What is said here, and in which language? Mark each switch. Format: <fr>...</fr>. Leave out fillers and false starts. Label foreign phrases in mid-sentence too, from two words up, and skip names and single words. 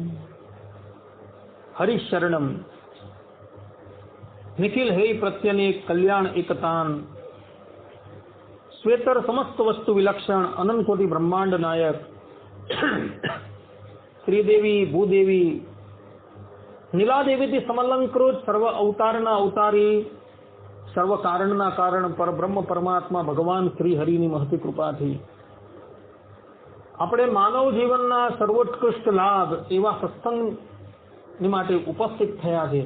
<sa>हरिशरणम निखिल हे प्रत्यने कल्याण एकतान श्वेतर समस्त वस्तु विलक्षण अनंत कोटि ब्रह्मांड नायक श्रीदेवी भूदेवी</sa> <gu>નીલાદેવીથી સમલંકૃત સર્વ અવતારના અવતારી સર્વ કારણના કારણ પરબ્રહ્મ પરમાત્મા ભગવાન શ્રી હરિની મહતી કૃપાથી આપણે માનવ જીવનના સર્વોત્કૃષ્ટ લાભ એવા સત્સંગની માટે ઉપસ્થિત થયા છે.</gu>